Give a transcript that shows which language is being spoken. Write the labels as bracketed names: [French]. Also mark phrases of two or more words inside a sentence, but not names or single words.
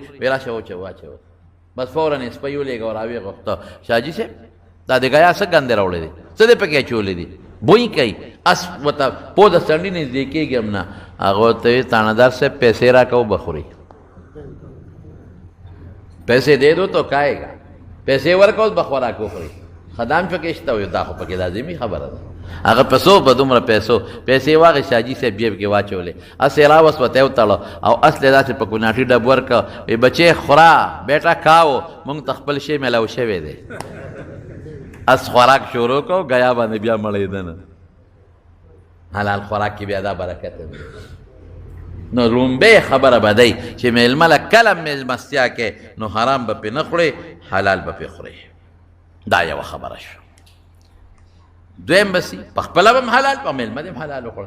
[Pashto] وایي راشه واچوه، بس فوراً یې سپی ولېږه او راویې غوښته. شاجي صاحب دا د گیا څه ګندې راوړی دی، څه دې پکې اچولی دي؟ بوی کوي، اس ورته پو د سنډي نږدې کېږي هم نه. هغه ورته وایي تاڼهدار صاحب پیسې راکوه بخوري، پیسې [Urdu] دے دو تو کھائے گا، [Pashto] پیسې ورکوه به خوراک وخوري. خدام پکې شته؟ وایي دا خو پکې لازمي خبره ده. هغه پیسو په دومره پیسې واغې شاجي صاحب جیب کې واچولې، اس یې راوسوته یې وتړه او اس یې داسې په کوناټي ډب ورکړه. وایي بچې خوره [Urdu] بیټه کاو، [Pashto] مونږ ته خپل شی میلاو شوی دی. اس خوراک شروع کو، گیا باندې بیا مړېده نه. حلال خوراک کې بیا دا برکت دی. نو لومبۍ خبره به دی چې میلمه له کله میلمستیا کې نو حرام به پې نه خورې، حلال به پې خورې. دا یوه خبره شو. دویم بسی په خپله به م حلال، په میلمه دې م حلال وخوړه.